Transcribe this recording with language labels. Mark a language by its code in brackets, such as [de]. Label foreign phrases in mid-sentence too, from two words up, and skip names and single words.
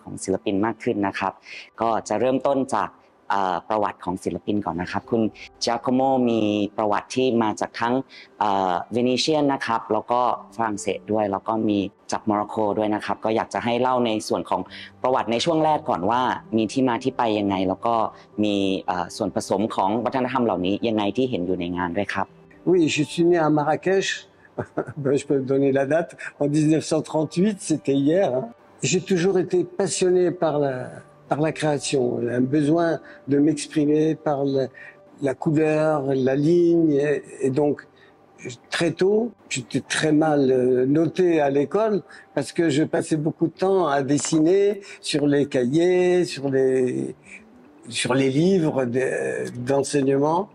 [th] ของศิลปินมากขึ้นนะครับก็จะเริ่มต้นจากประวัติของศิลปินก่อนนะครับคุณ Giacomo มีประวัติที่มาจากทั้งเวเนเชียนนะครับแล้วก็ฝรั่งเศสด้วยแล้วก็มีจากโมร็อกโกด้วยนะครับก็อยากจะให้เล่าในส่วนของประวัติในช่วงแรกก่อนว่ามีที่มาที่ไปยังไงแล้วก็มีส่วนผสมของวัฒนธรรมเหล่านี้ยังไงที่เห็นอยู่ในงานด้วยครับ [fr] Oui, je suis né à Marrakech. Je peux donner la date. En 1938, c'était hier. J'ai toujours été passionné par la création, un besoin de m'exprimer par la couleur, la ligne. Et donc, très tôt, j'étais très mal noté à l'école parce que je passais beaucoup de temps à dessiner sur les cahiers, sur les livres d'enseignement.